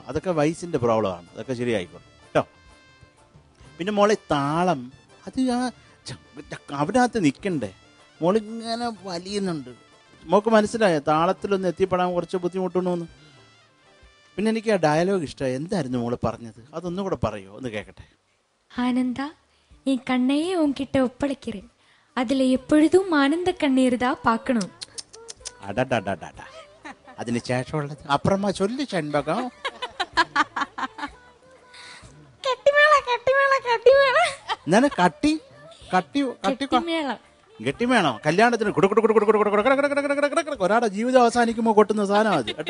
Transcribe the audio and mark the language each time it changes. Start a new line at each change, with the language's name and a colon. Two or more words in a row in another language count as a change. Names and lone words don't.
Malayalam: അതൊക്കെ വയസ്സിൻ്റെ പ്രോബ്ലമാണ്, അതൊക്കെ ശരിയായിക്കോട്ടെ കേട്ടോ. പിന്നെ മോളെ താളം, അത് അതിനകത്ത് നിൽക്കണ്ടേ? മോളിങ്ങനെ വലിയുന്നുണ്ട്. മോൾക്ക് മനസ്സിലായോ താളത്തിലൊന്ന് എത്തിപ്പെടാൻ കുറച്ച് ബുദ്ധിമുട്ടുണ്ടോന്ന്? പിന്നെ എനിക്ക് ആ ഡയലോഗ് ഇഷ്ടമായി. എന്തായിരുന്നു മോള് പറഞ്ഞത്? അതൊന്നും കൂടെ പറയോ, ഒന്ന് കേൾക്കട്ടെ.
Tamil: ஆனந்தா, என் கண்ணையே உன்கிட்ட ஒப்படைக்கிறேன். அதுல எப்பொழுதும் ஆனந்த கண்ணீர் தான் பார்க்கணும்.
Malayalam: അടടടടട. അതിന് ശേഷമുള്ളത് അപ്പുറമാ ചൊല്ലു ചെൺപകം. എന്താണ് കട്ടി കട്ടി കട്ടി ഗട്ടിമേണോ? കല്യാണത്തിന് ഒരാളുടെ ജീവിതം അവസാനിക്കുമ്പോൾ കൊട്ടുന്ന സാധനം അത് കേട്ടോ.